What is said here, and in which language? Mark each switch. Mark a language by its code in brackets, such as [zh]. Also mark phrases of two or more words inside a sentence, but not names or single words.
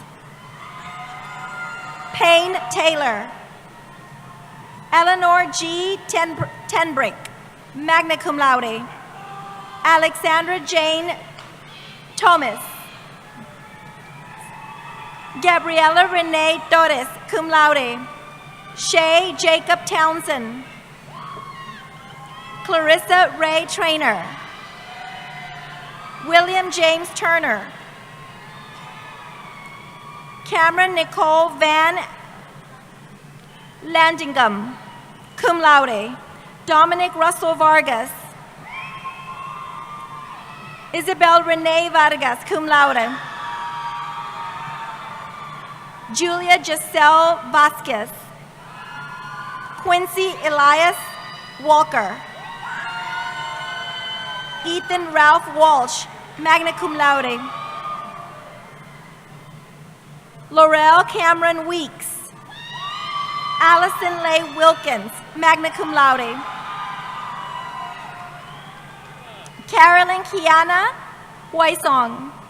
[en] Payne Taylor. Eleanor G. [la] Tenbrick, magna cum laude. [en] Alexandra Jane Thomas. Gabriela Renee Torres, [la] cum laude. [en] Shay Jacob Townsend. Clarissa Ray Trainer. William James Turner. Cameron Nicole Van Landingham, [la] cum laude. [en] Dominic Russell Vargas. Isabel Renee Vargas, [la] cum laude. [en] Julia Giselle Vasquez. Quincy Elias Walker. Ethan Ralph Walsh, [la] magna cum laude. [en] Laurel Cameron Weeks. Allison Leigh Wilkins, [la] magna cum laude. [en] Carolyn Kiana Huaisong.